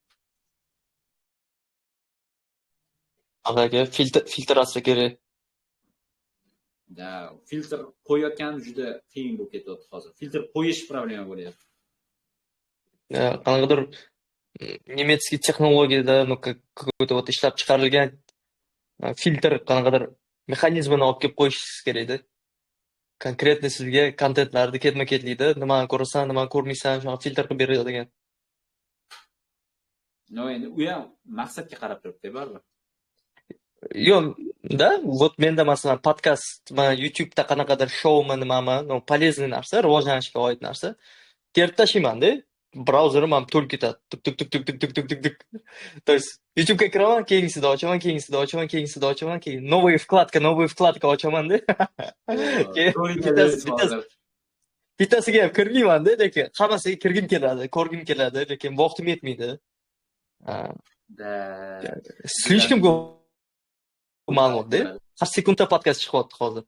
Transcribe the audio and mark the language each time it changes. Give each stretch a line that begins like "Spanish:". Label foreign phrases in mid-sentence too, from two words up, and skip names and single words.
Uzbek: Anaga filtratsiya kerak. Filtr qo'yayotgan juda qiyin bo'lib ketyapti hozir. Filtr qo'yish problema bo'lyapti. Qanaqadir nemetskiy texnologiyada
Russian: какой-то вот
Uzbek: ishlab chiqarilgan filtr qanaqadir mexanizmini olib kelib qo'yishingiz kerak-da. Konkretni sizga kontentlarni ketma-ketlikda nimani ko'rasan, nimani ko'rmaysan, shuni filtr qilib beradigan. Endi u ham maqsadga qarab turibdi, baribir. Yo'q, вот menda masalan podkast, mana YouTube'da qanaqadir showmi nimami, полезный narsa, rivojlanishga oid narsa. Terib tashlayman-da, brauzerim ham to'lib ketadi. Tuk.
Russian: То есть
Uzbek: YouTube'ga kiraman, keyingisida ochaman, keyin
Russian: новая вкладка
Uzbek: ochaman-da. Bittasiga ham kirmayman-da, lekin hammasiga kirgim keladi, ko'rgim keladi, lekin vaqtim yetmaydi. Слишком ma'lumot-da. Har sekundda podkast chiqyapti hozir.